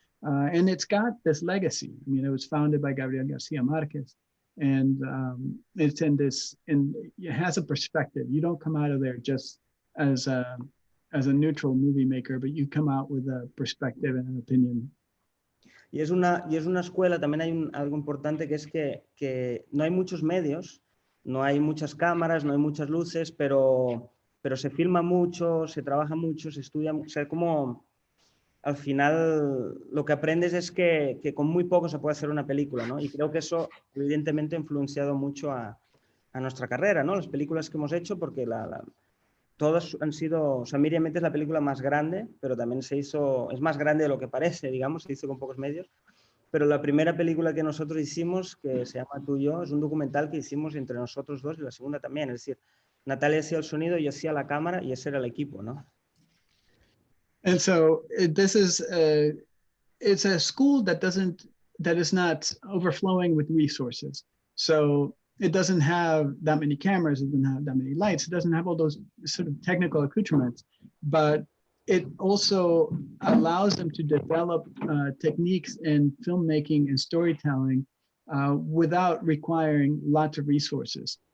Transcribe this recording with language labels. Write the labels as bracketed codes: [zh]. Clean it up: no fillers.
[en] And it's got this legacy. I mean, it was founded by Gabriel Garcia Marquez, and it's and it has a perspective. You don't come out of there just as a neutral movie maker, but you come out with a perspective and an opinion. [es] Y es una escuela, también hay algo importante, que es que no hay muchos medios, no hay muchas cámaras, no hay muchas luces, pero se filma mucho, se trabaja mucho, se estudia, o sea, como al final lo que aprendes es que con muy poco se puede hacer una película, ¿no? Y creo que eso evidentemente ha influenciado mucho a nuestra carrera, ¿no? Las películas que hemos hecho, porque todas han sido, o sea, Miriam es la película más grande, pero también es más grande de lo que parece, digamos, se hizo con pocos medios. Pero la primera película que nosotros hicimos, que se llama Tú y yo, es un documental que hicimos entre nosotros dos, y la segunda también. Es decir, Natalia hacía el sonido, yo hacía la cámara, y ese era el equipo, ¿no? [en] And so this is it's a school that is not overflowing with resources. So it doesn't have that many cameras, it doesn't have that many lights, it doesn't have all those sort of technical accoutrements, but it also allows them to develop techniques in filmmaking and storytelling without requiring lots of resources.